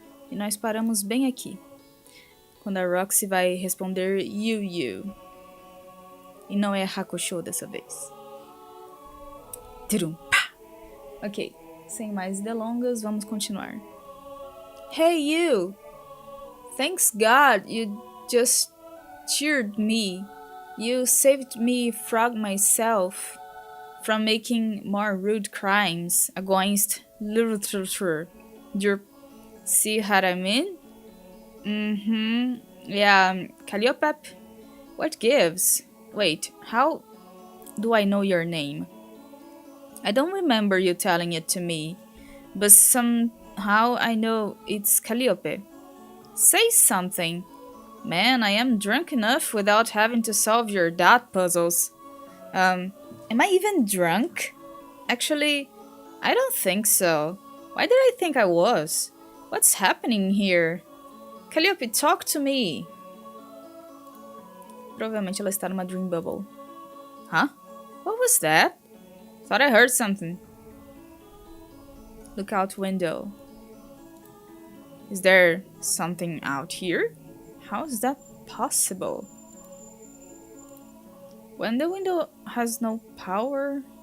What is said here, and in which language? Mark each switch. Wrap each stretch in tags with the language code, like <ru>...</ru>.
<pt>E nós paramos bem aqui, quando a Roxy vai responder you. E não é Hakusho dessa vez. Turum, pá. Ok, sem mais delongas, vamos continuar.</pt> <en>Hey you! Thanks God you just cheered me. You saved me from myself, from making more rude crimes against literature. You see what I mean? Yeah, Calliope? What gives? Wait, how do I know your name? I don't remember you telling it to me, but somehow I know it's Calliope. Say something. Man, I am drunk enough without having to solve your dot puzzles. Am I even drunk? Actually, I don't think so. Why did I think I was? What's happening here? Calliope, talk to me.</en> <pt>Provavelmente ela está numa</pt> <en>dream bubble. Huh? What was that? Thought I heard something. Look out window. Is there something out here? How is that possible? When the window has no power?</en>